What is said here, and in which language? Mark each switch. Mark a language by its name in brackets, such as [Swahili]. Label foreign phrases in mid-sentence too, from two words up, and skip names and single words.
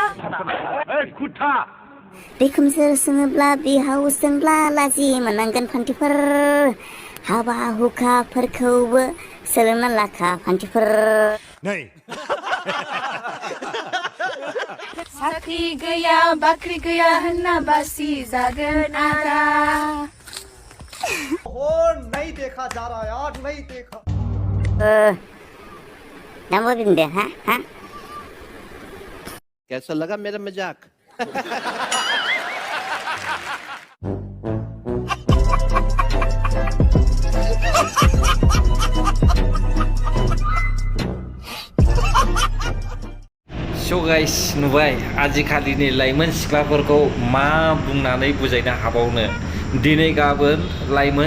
[Bodo] बिखुनजो सोङोब्ला बिहाव सोंब्ला लाजि मोननांगोन फान्थिफोर हाबा हुखाफोरखौबो सोलोंना लाखा फान्थिफोर साख्रि गैया बाख्रि गैया होनना बासि जागोन आदा [Hindi] नहीं देखा जा रहा यार नहीं देखा नामो बिंदे हाँ कैसा लगा मेरा मजाक [English] so guys [Bodo] नुबाय आजिखालिनि लाइमोन सिख्लाफोरखौ मा बुंनानै बुजायनो हाबावनो दिनै गाबोन लाइमोन